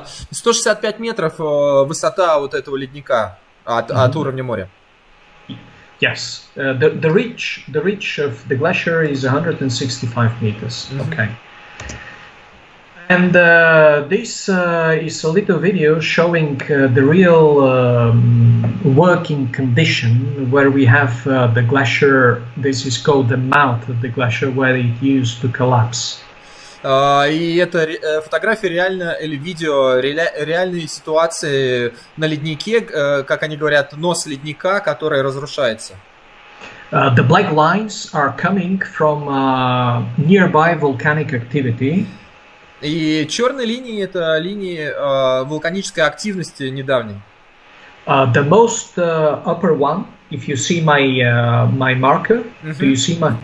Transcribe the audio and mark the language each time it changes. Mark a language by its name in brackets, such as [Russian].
[Russian] 165 метров высота вот этого ледника от уровня моря. [English] Yes, the reach of the glacier is 165 meters. Okay. And this is a little video showing the real working condition where we have the glacier. This is called the mouth of the glacier where it used to collapse. [Russian] И это фотография или видео реальной ситуации на леднике, как они говорят, нос ледника, который разрушается. [English] The black lines are coming from nearby volcanic activity. [Russian] И черные линии это линии вулканической активности недавней. [English] The most upper one, if you see my marker, do you see my?